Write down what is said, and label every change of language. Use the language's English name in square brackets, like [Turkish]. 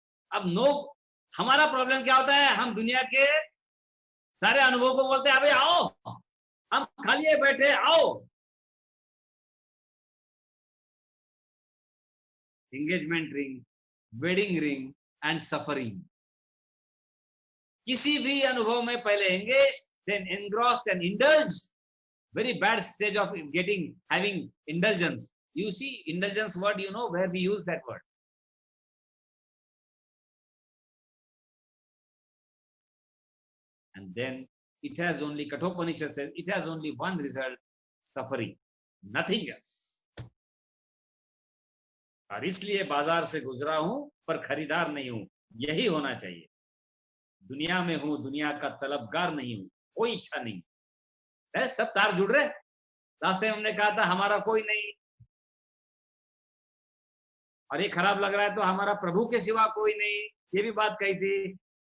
[Hindi] अब नो, हमारा प्रॉब्लम क्या होता है, हम दुनिया के सारे अनुभव को बोलते हैं अबे आओ, हम खाली है बैठे, आओ। [English] Engagement ring, wedding ring and suffering. [Hindi] किसी भी अनुभव में पहले [English] Engage, then engrossed and indulge. Very bad stage of having indulgence. You see, indulgence word, you know where we use that word. And then it has only, Kathopanishad says, it has only one result, suffering, nothing else. [Hindi] और इसलिए बाजार से गुजरा हूं पर खरीदार नहीं हूं, यही होना चाहिए। दुनिया में हूं, दुनिया का तलबगार नहीं हूं, कोई इच्छा नहीं है। सब तार जुड़ रहे। रास्ते में हमने कहा था हमारा कोई नहीं, और ये खराब लग रहा है तो हमारा प्रभु के सिवा कोई नहीं, ये भी बात कही थी।